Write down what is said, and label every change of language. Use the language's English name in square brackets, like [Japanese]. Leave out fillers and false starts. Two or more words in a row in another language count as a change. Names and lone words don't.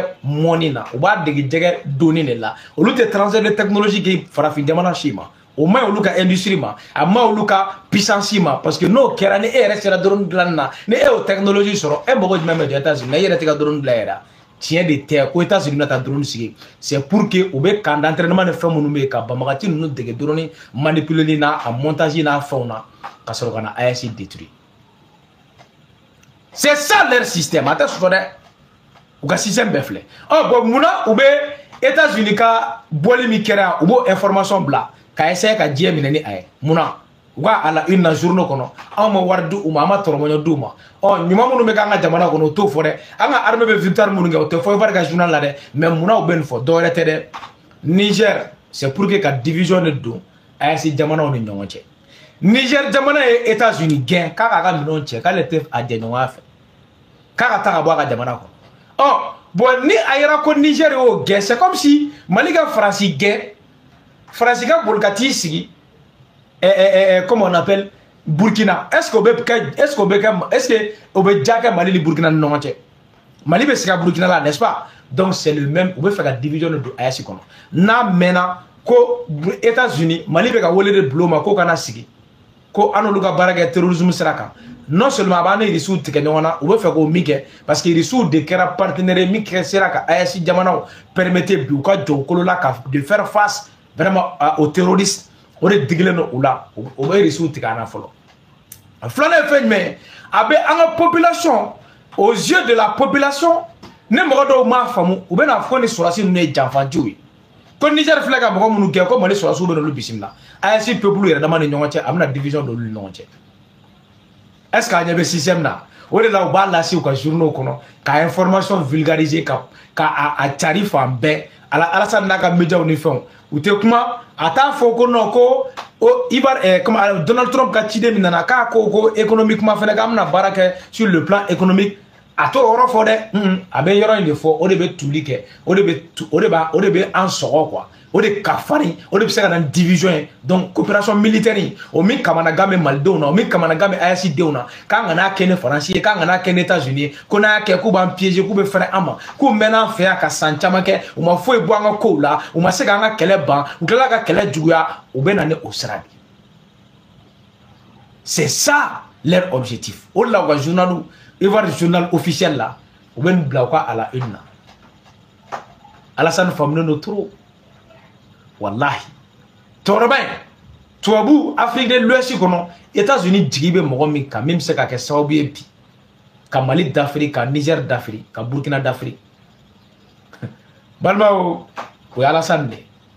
[Bambara] mɔni na u b'a dege jɛgɛ donni de la olu tɛ [French] transfert de technologie [Bambara] kɛ farafin jamana si ma o ma olu ka industrie ma a ma olu ka puissance ma [French] parce que [Bambara] n'o kɛra ni e yɛrɛ sera drone dilanni na ni e y'o technologie sɔrɔ e mago jumɛn bɛ jɔ États-Unis e yɛrɛ tɛ ka drone dilan yɛrɛ tiɲɛ de tɛ ko États-Unis bɛna taa drone sigi [French] c'est pour que [Bambara] u bɛ [French] camp d'entraînement [Bambara] ni fɛn minnu bɛ yen ka banbagaci ninnu dege drone manipuleli n'a a montage n'a fɛnw na ka sɔrɔ ka na AES détruire [French] c'est ça leur système [Bambara] a tɛ sɔsɔ dɛ u ka système bɛɛ filɛ bon munna u bɛ États-Unis ka bɔli min kɛra u b'o information bila ka essayer ka diɲɛ minɛ ni a ye munna u ka a [French] la une [Bambara] na journée kɔnɔ anw ma wari di u ma an ma tɔrɔmɔɲɔ di u ma ɲuman minnu bɛ k'an ka jamana kɔnɔ o t'o fɔ dɛ an ka armée bɛ victoire minnu kɛ o tɛ fɔ Ivoire ka journal la dɛ mais munna u bɛ nin fɔ dɔwɛrɛ tɛ dɛ Niger [French] c'est pour que [Bambara] ka division de don AES jamanaw ni ɲɔgɔn cɛ Niger jamana ye États-Unis gɛn k'a k'a ka minɛnw cɛ k'ale tɛ a jɛ ɲɔgɔnya fɛ k'a ka taa ka bɔ a ka jamana kɔnɔ bon ni a yɛrɛ ko Niger y'o gɛn [French] c'est comme si [Bambara] Mali ka Faransi gɛn Faransi ka boli ka t'i sigi [French] comment on appelle [Bambara] Burkina [French] est-ce que [Bambara] o bɛ ja kɛ Mali ni Burkina ni ɲɔgɔn cɛ Mali bɛ sigi Burkina la [French] n'est-ce pas donc c'est le même [Bambara] u bɛ fɛ ka division de don AES kɔnɔ n'a mɛnna ko États-Unis Mali bɛ ka wele de bila o ma ko kana sigi ko an n'olu ka baara kɛ terrorisme sira kan [French] non seulement [Bambara] a b'an ni Irisiw tigɛ ɲɔgɔn na u bɛ fɛ k'o min kɛ [French] parce que [Bambara] Irisiw de kɛra partenaire min kɛ sera ka AES jamanaw permettre bi u ka jɔ u kolo la ka [French] de faire face vraiment aux terroristes [Bambara] o de digilen don u la o bɛ Irisiw tigɛ an na fɔlɔ filanan ye fɛn jumɛn a bɛ an ka population [French] aux yeux de la population [Bambara] ne mɔgɔ dɔw m'a faamu u bɛ na fɔ ni sɔrɔdasi ninnu ye janfanciw ye ko Niger filɛ ka mɔgɔ minnu gɛn ko Mali sɔrɔdasiw bɛ n'olu bisimila AES peuple yɛrɛ dama ni ɲɔgɔn cɛ a bɛna division d'olu ni ɲɔgɔn cɛ [French] est-ce que [Bambara] a ɲɛ bɛ système na o de la u b'a lase u ka journaux kɔnɔ ka [French] information vulgariser [Bambara] ka a cari fan bɛɛ Alassane n'a ka médiaw ni fɛnw u tɛ kuma a t'a fɔ ko non ko Ivoire comme Donald Trump ka ciden min nana k'a ko économiquement fɛnɛ k'an bɛna baara kɛ [French] sur le plan économique [Bambara] a t'o yɔrɔ fɔ dɛ a bɛ yɔrɔ in de fɔ o de bɛ tuli kɛ o de bɛ an sɔgɔ quoi o de kafari o de bɛ se ka na division ye [French] donc coopération militaire [Bambara] o min kamana gan bɛ malidenw na o min kamana gan bɛ AES denw na k'an kana kɛ ni faransi ye k'an kana kɛ ni États-Unis ye ko n'a y'a kɛ k'u b'an piéger k'u bɛ fɛrɛ an ma k'u mɛnna an fɛ yan ka san caman kɛ u ma foyi bɔ an ka kow la u ma se k'an ka kɛlɛ ban u tilala ka kɛlɛ juguya u bɛ na ni o sira de [French] c'est ça leur objectif [Bambara] o de la u ka journal Ivoire [French] journal officiel [Bambara] la u bɛ nin bila u ka [French] à la une [Bambara] na Alassane faamunen don trop wallahi tɔɔrɔba in tubabu Afrique de l'Ouest kɔnɔ États-Unis jigi bɛ mɔgɔ min kan min bɛ se ka kɛ sababu ye bi ka Mali d'Afrique ka Niger d'Afrique ka Burkina d'Afrique balimaw o ye Alassane de